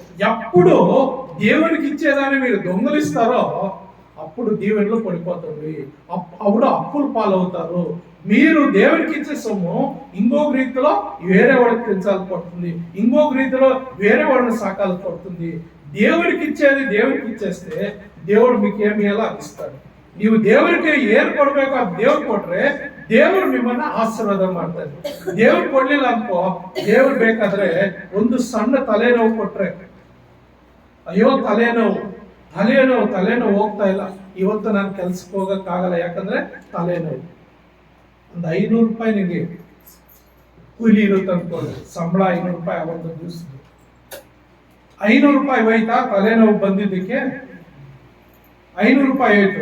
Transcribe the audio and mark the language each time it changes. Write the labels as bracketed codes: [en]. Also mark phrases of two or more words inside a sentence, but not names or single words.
[te] ఎప్పుడు దేవునికి ఇచ్చేదాన్ని మీరు దొంగలిస్తారో అప్పుడు దీవెనలో పడిపోతుంది, అప్పుడు అప్పులు పాలవుతారు. మీరు దేవునికి ఇచ్చే సొమ్ము ఇంకొక రీతిలో వేరే వాడికి పెంచాలి పడుతుంది, ఇంకొక రీతిలో వేరే వాడిని సాకాలి పడుతుంది. దేవునికి ఇచ్చేది దేవునికి ఇచ్చేస్తే దేవుడు మీకు ఏమి ఎలా ఇస్తాడు. [kn] ನೀವು ದೇವರಿಗೆ ಏನ್ ಕೊಡ್ಬೇಕು ಅದು ದೇವ್ರು ಕೊಟ್ರೆ ದೇವ್ರು ನಿಮ್ಮನ್ನ ಆಶೀರ್ವಾದ ಮಾಡ್ತಾರೆ. ದೇವ್ರು ಕೊಡ್ಲಿಲ್ಲ ಅನ್ಕೋ, ದೇವ್ರು ಬೇಕಾದ್ರೆ ಒಂದು ಸಣ್ಣ ತಲೆನೋವು ಕೊಟ್ರೆ, ಅಯ್ಯೋ ತಲೆನೋವು ಹೋಗ್ತಾ ಇಲ್ಲ, ಇವತ್ತು ನಾನು ಕೆಲ್ಸಕ್ಕೆ ಹೋಗಕ್ಕಾಗಲ್ಲ ಯಾಕಂದ್ರೆ ತಲೆನೋವು, ಒಂದು 500 ರೂಪಾಯಿ ನಿಮಗೆ ಕೂಲಿ ಇರುತ್ತೆ ಅನ್ಕೊಳ್ಳಿ, ಸಂಬಳ 500 ರೂಪಾಯಿ ಒಂದು ದಿವಸ 500 ರೂಪಾಯಿ ಹೋಯ್ತಾ ತಲೆನೋವು ಬಂದಿದ್ದಕ್ಕೆ 500 ರೂಪಾಯಿ ಆಯ್ತು.